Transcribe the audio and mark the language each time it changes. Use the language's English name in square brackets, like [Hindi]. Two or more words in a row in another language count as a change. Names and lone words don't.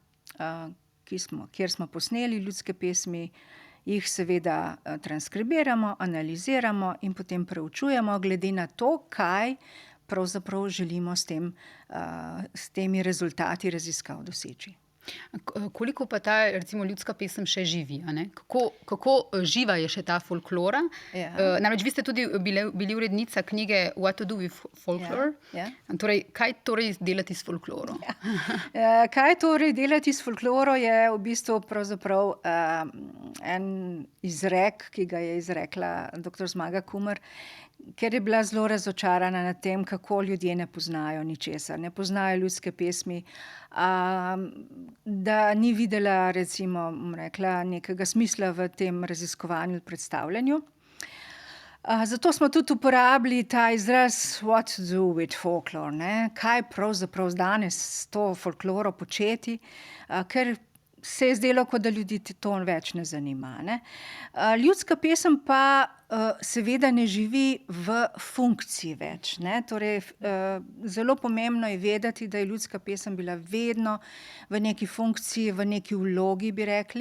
[Slovenian] kjer smo posneli ljudske pesmi, jih seveda transkribiramo, analiziramo in potem preučujemo glede na to, kaj pravzaprav želimo s temi rezultati raziskav doseči. Koliko pa ta recimo ljudska pesem še živi? Kako živa je še ta folklora? Ja. Namreč vi ste tudi bili urednica knjige What to do with folklore. Ja. Torej, kaj torej delati s folkloro? Ja. Kaj torej delati s folkloro je v bistvu pravzaprav en izrek, ki ga je izrekla dr. Zmaga Kumer, ker je bila zelo razočarana nad tem, kako ljudje ne poznajo ničesar, ne poznajo ljudske pesmi, da ni videla recimo, rekla, nekega smisla v tem raziskovanju, predstavljanju. Zato smo tudi uporabili ta izraz [English] what to do with folklore, [Slovenian] kaj pravzaprav danes s to folkloro početi, ker se je zdelo, kot da ljudi to več ne zanima. Ljudska pesem pa seveda ne živi v funkciji več. Torej, zelo pomembno je vedeti, da je ljudska pesem bila vedno v neki funkciji, v neki vlogi, bi rekli.